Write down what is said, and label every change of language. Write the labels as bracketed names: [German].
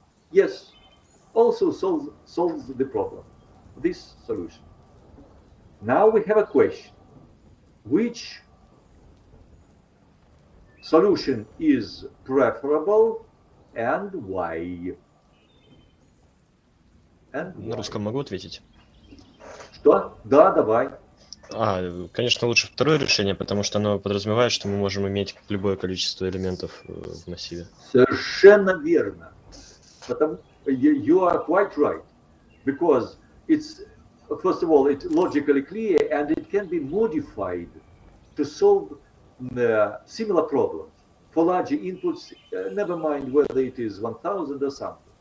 [English] Yes, also solves the problem, this solution. Now we have a question. Which solution is preferable and why? And [Russian] На русском могу ответить? Что? Да, давай. Конечно, лучше второе решение, потому что оно подразумевает, что мы можем иметь любое количество элементов в массиве. Совершенно верно. [English] You are quite right. Because it's, first of all, it's logically clear and it can be modified to solve similar problems. For larger inputs, never mind whether it is 1000 or something.